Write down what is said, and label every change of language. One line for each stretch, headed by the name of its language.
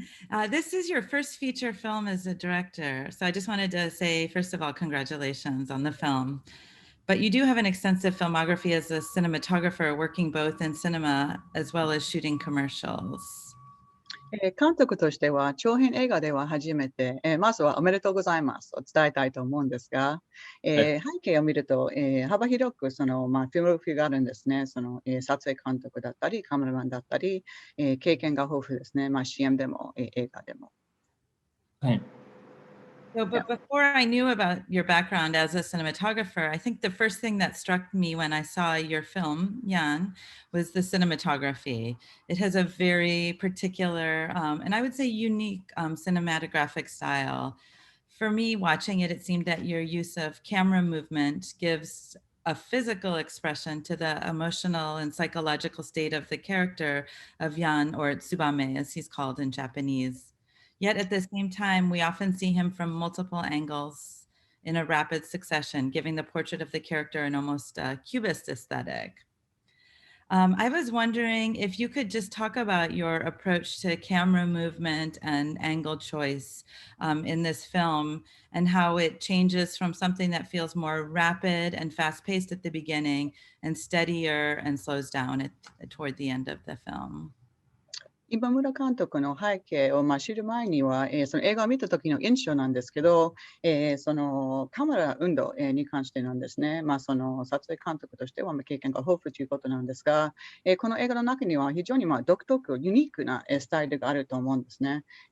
English: So, this is your first feature film as a director. So I just wanted to say, first of all, congratulations on the film. But you do have an extensive filmography as a cinematographer, working both in cinema as well as shooting commercials.
Japanese: 監督としては、長編映画では初めて、まずはおめでとうございますと伝えたいと思うんですが、背景を見ると、幅広くフィルモグラフィーがあるんですね。撮影監督だったり、カメラマンだったり、経験が豊富ですね。 CM でも、映画でも。はい。
English: So, but before I knew about your background as a cinematographer, I think the first thing that struck me when I saw your film, Yan, was the cinematography. It has a very particular, and I would say unique cinematographic style. For me, watching it, it seemed that your use of camera movement gives a physical expression to the emotional and psychological state of the character of Yan, or Tsubame, as he's called in Japanese. Yet at the same time, we often see him from multiple angles in a rapid succession, giving the portrait of the character an almost cubist aesthetic. I was wondering if you could just talk about your approach to camera movement and angle choice in this film, and how it changes from something that feels more rapid and fast paced at the beginning and steadier and slows down toward the end of the film.
Japanese: 今村監督の背景を知る前には、その映画を見た時の印象なんですけど、そのカメラ運動、に関してなんですね。その撮影監督としては経験が豊富ということなんですが、この映画の中には非常に独特、ユニークなスタイルがあると思うんですね。